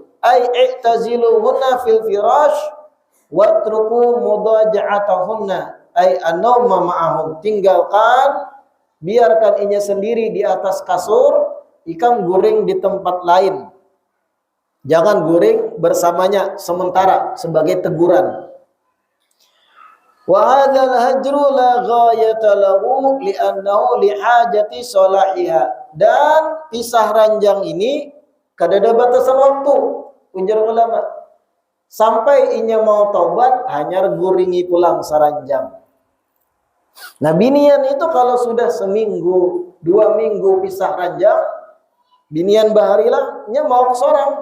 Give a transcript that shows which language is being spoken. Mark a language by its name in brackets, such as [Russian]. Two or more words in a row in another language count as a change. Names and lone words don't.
[Arabic] أي اعتزلوهن في الفراش واتركوا مضاجعتهن. أي النوم معهم. [Banjar] Tinggalkan, biarkan inya sendiri di atas kasur, ikam guring di tempat lain. Jangan guring bersamanya sementara sebagai teguran. [Arabic] وهذا الهجر لا غاية له لأنه لحاجة صلاحها. [Banjar] Dan pisah ranjang ini kada ada batasan waktu, ujar ulama. Sampai inya mau taubat hanya guringi pulang saranjang. Nah binian itu kalau sudah seminggu, 2 minggu pisah ranjang, binian baharilah nya mau sorang.